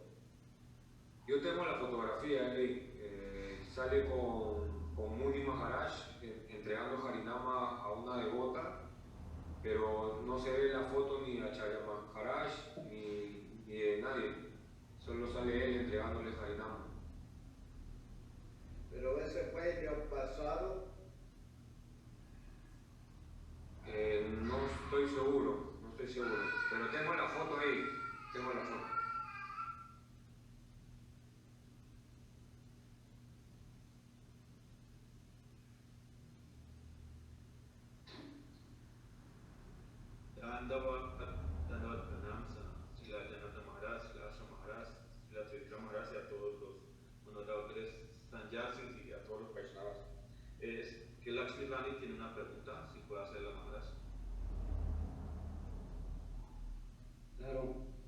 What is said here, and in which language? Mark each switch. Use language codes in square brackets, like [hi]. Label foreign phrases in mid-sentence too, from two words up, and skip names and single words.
[es] Yo tengo la fotografía ahí, sale con Muni Maharaj entregando Harinama a una devota, pero no se ve la foto ni a Acharya Maharaj ni de nadie, solo sale él entregándole Harinama. ¿Pero ese fue del pasado? No estoy seguro, pero tengo la foto ahí, tengo la foto. Dandavat Pranam, Srila Janata Maharaj, Srila Asha Maharaj, Srila Tridhara Maharaj y a todos los honorables sannyasis y a todos los Vaishnavas. Es que Lakshmi Rani tiene una pregunta, si puede hacerla Maharaj. Claro.